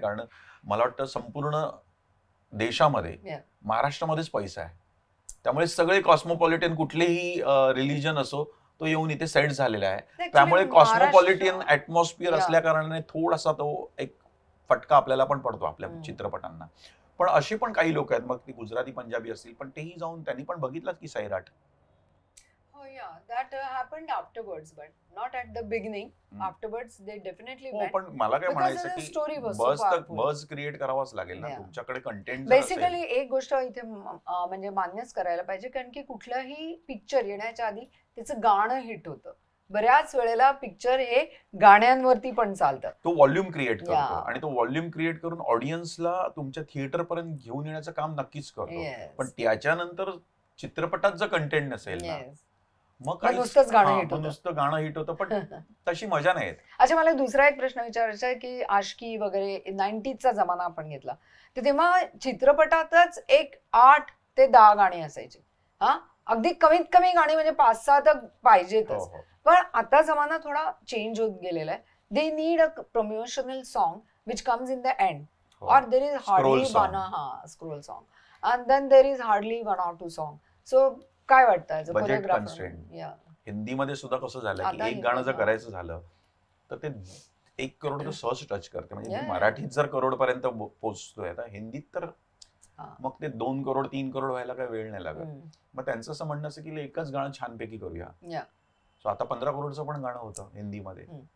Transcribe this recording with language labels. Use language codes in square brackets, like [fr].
[mr] कारण मला वाटतं संपूर्ण देशामध्ये महाराष्ट्रामध्येच पैसा आहे, त्यामुळे सगळे कॉस्मोपॉलिटियन कुठलेही रिलिजन असो तो येऊन इथे सेट झालेला आहे. त्यामुळे कॉस्मोपॉलिटियन ऍटमॉस्फिअर असल्या कारणाने थोडासा तो एक फटका आपल्याला पण पडतो आपल्या चित्रपटांना. पण अशी पण काही लोक आहेत, मग ती गुजराती पंजाबी असतील, पण तेही जाऊन त्यांनी पण बघितलं की Sairat. [en] That happened afterwards, but not at the beginning. Afterwards, they definitely went. [mr] पण मला काय म्हणायचं की बज क्रिएट करावाच लागेल ना तुमच्याकडे कंटेंट. बेसिकली एक गोष्ट इथे म्हणजे मान्यच करायला पाहिजे, कारण की कुठलाही पिक्चर येण्याच्या आधी त्याचं गाणं हिट होतं. बऱ्याच वेळेला पिक्चर हे गाण्यांवरती पण चालतं. तो व्हॉल्यूम क्रिएट करतो आणि तो व्हॉल्यूम क्रिएट करून ऑडियन्सला तुमच्या थिएटर पर्यंत घेऊन येण्याचं काम नक्कीच करतो. पण त्याच्यानंतर चित्रपटात जर कंटेंट नसेल ना, मग नुसतं गाणं हिट होतं, पण तशी मजा नाही येत. अच्छा, मला दुसरा एक प्रश्न विचारायचा आहे की आशिकी वगैरे 90चा जमाना आपण घेतला तर तेव्हा चित्रपटातच एक 8 ते 10 गाणी असायची. अगदी कमीत कमी गाणी म्हणजे 5-6 तर पाहिजेतच. पण आता जमाना थोडा चेंज होत गेलेला आहे. [en] They need a promotional song which comes in the end, और there is hardly scroll song, and then there is hardly 1 or 2 song. [mr] So काय वाटतं [en] Budget constraint? [mr] हिंदीमध्ये सुद्धा कसं झालं की एक गाणं जर करायचं झालं तर ते 1 करोड तर सहज टच करते. म्हणजे मराठीत जर करोड पर्यंत पोहोचतोय, तर हिंदीत तर मग ते 2 करोड 3 करोड व्हायला काही वेळ नाही लागत. मग त्यांचं असं म्हणणं असं की एकच गाणं छानपैकी करूया. सो आता 15 करोडचं पण गाणं होतं हिंदीमध्ये.